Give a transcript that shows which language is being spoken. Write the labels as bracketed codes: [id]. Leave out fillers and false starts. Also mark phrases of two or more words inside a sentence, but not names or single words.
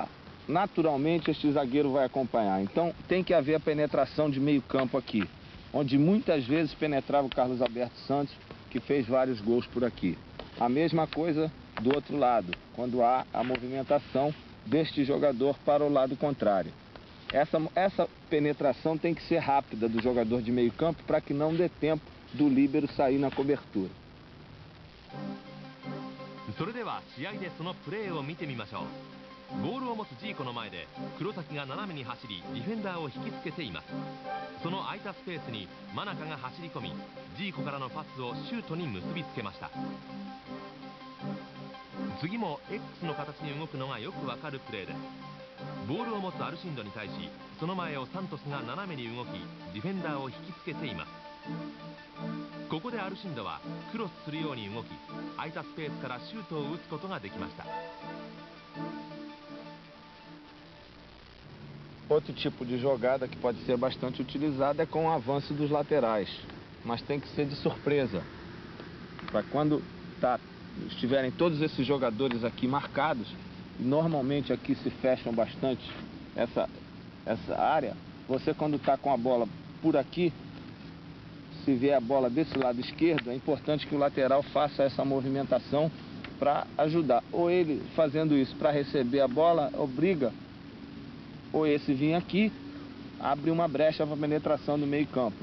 [pt] Naturalmente este zagueiro vai acompanhar. Então tem que haver a penetração de meio campo aqui, onde muitas vezes penetrava o Carlos Alberto Santos, que fez vários gols por aqui. A mesma coisa do outro lado, quando há a movimentação deste jogador para o lado contrário. Essa penetração tem que ser rápida do jogador de meio campo para que não dê tempo do líbero sair na cobertura. [ja] それでは試合でそのプレーを見てみましょう。ボールを持つジーコの前で黒崎が斜めに走りディフェンダーを引きつけています。その空いたスペースに真中が走り込みジーコからのパスをシュートに結びつけました。次も X の形に動くのがよくわかるプレーです。ボールを持つアルシンドに対しその前をサントスが斜めに動きディフェンダーを引きつけています。ここでアルシンドはクロスするように動き空いたスペースからシュートを打つことができました。 [pt] Outro tipo de jogada que pode ser bastante utilizada é com o avanço dos laterais, mas tem que ser de surpresa, para quando estiverem todos esses jogadores aqui marcados, normalmente aqui se fecham bastante essa área, você quando está com a bola por aqui, se vier a bola desse lado esquerdo, é importante que o lateral faça essa movimentação para ajudar, ou ele fazendo isso para receber a bola, obriga ou esse vir aqui, abre uma brecha para a penetração do meio campo.